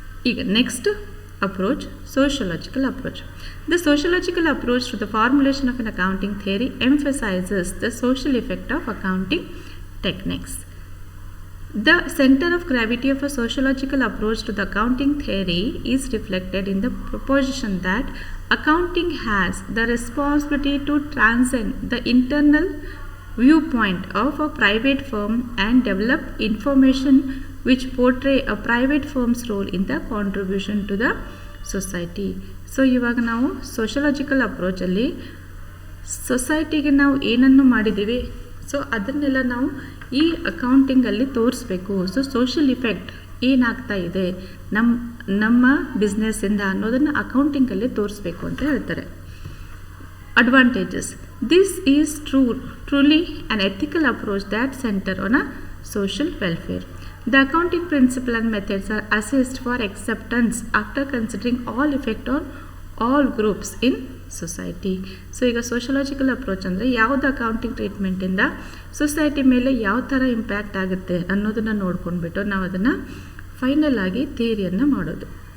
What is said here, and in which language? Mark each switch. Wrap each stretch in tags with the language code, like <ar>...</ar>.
<en>ಈಗ next approach, sociological approach. The sociological approach to the formulation of an accounting theory emphasizes the social effect of accounting techniques. The center of gravity of a sociological approach to the accounting theory is reflected in the proposition that accounting has the responsibility to transcend the internal viewpoint of a private firm and develop information which portray a private firm's role in the contribution to the society.</en> <kn>So ಇವಾಗ ನಾವು sociological ಅಪ್ರೋಚಲ್ಲಿ ಸೊಸೈಟಿಗೆ ನಾವು ಏನನ್ನು ಮಾಡಿದ್ದೀವಿ, so ಅದನ್ನೆಲ್ಲ ನಾವು ಈ ಅಕೌಂಟಿಂಗಲ್ಲಿ ತೋರಿಸ್ಬೇಕು. ಸೊ ಸೋಷಿಯಲ್ ಇಫೆಕ್ಟ್ ಏನಾಗ್ತಾ ಇದೆ ನಮ್ಮ ಬಿಸ್ನೆಸ್ಸಿಂದ ಅನ್ನೋದನ್ನು ಅಕೌಂಟಿಂಗಲ್ಲಿ ತೋರಿಸ್ಬೇಕು ಅಂತ ಹೇಳ್ತಾರೆ. Advantages.</kn> <en>This is truly an ethical approach that centre on a social welfare. The accounting principle and methods are assessed for acceptance after considering all effect on all groups in society.</en> <kn>So ಈಗ sociological approach ಅಂದರೆ ಯಾವುದು accounting ಟ್ರೀಟ್ಮೆಂಟಿಂದ society ಮೇಲೆ ಯಾವ ಥರ impact ಆಗುತ್ತೆ ಅನ್ನೋದನ್ನು ನೋಡ್ಕೊಂಡ್ಬಿಟ್ಟು ನಾವು ಅದನ್ನು ಫೈನಲ್ ಆಗಿ ಥಿಯರಿಯನ್ನು ಮಾಡೋದು.</kn>